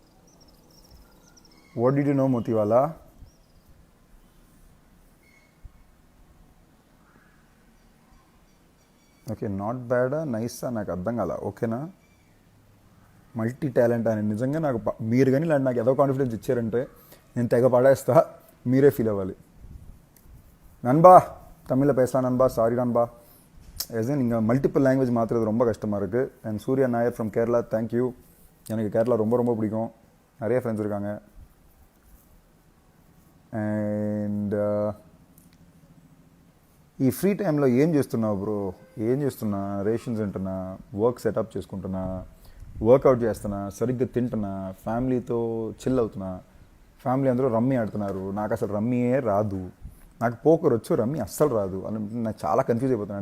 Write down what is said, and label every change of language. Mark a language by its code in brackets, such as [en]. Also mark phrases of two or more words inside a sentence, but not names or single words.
[en] what did you know Motiwala? okay, not bad, nice, [te] నాకు అర్థం కాల. ఓకేనా? [en] multi talent [te] అని నిజంగా నాకు మీరు కానీ ఇలాంటి నాకు ఏదో కాన్ఫిడెన్స్ ఇచ్చారంటే నేను తెగ పడేస్తా, మీరే ఫీల్ అవ్వాలి. [ta] நண்பா, தமிழில் பேசலாம் நண்பா, சாரி நண்பா. எஸ்என் இங்கே [en] multiple language [ta] மாற்றுறது ரொம்ப கஷ்டமாக இருக்குது. [en] and Surya Nair from Kerala, thank you. [ta] எனக்கு கேரளா ரொம்ப ரொம்ப பிடிக்கும், நிறைய ஃப்ரெண்ட்ஸ் இருக்காங்க. [te] அண்ட் ఈ [en] free time [te] ఏం చేస్తున్నావు బ్రో? ఏం చేస్తున్నా? రేషన్స్ తింటున్నా, [en] work setup [te] చేసుకుంటున్నా, వర్కౌట్ చేస్తున్నా, సరిగ్గా తింటున్నా, ఫ్యామిలీతో చిల్ అవుతున్నా, ఫ్యామిలీ అందరూ రమ్మీ ఆడుతున్నారు, నాకు అసలు రమ్మీయే రాదు, నాకు పోకర్ వచ్చు, రమ్మీ అస్సలు రాదు అని నాకు చాలా కన్ఫ్యూజ్ అయిపోతున్నాను.